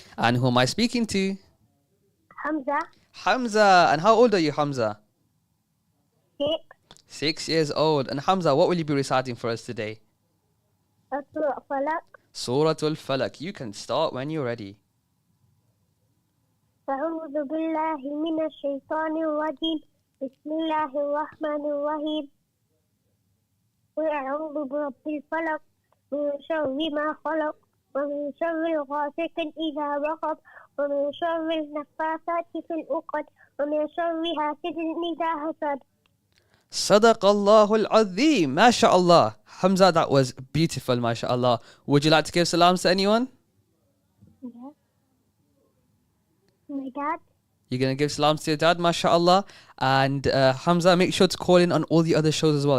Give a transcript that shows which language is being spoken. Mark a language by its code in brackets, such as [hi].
[en] And who am I speaking to? Hamza. Hamza. And how old are you, Hamza? 6. 6 years old. And Hamza, what will you be reciting for us today? Surah Falaq. Suratul Falaq. You can start when you're ready. [ar] أعوذ بالله من الشيطان الرجيم بسم الله الرحمن الرحيم وأعوذ برب الفلق من شر ما خلق ومن شر غاسق إذا وقب ومن شر النفاثات في العقد ومن شر حاسد إذا حسد. Sadaqallahu al-Azim. MashaAllah. [en] Hamza, that was beautiful, MashaAllah. Would you like to give salams to anyone? Yeah. My dad. You're going to give salams to your dad, MashaAllah. And Hamza, make sure to call in on all the other shows as well.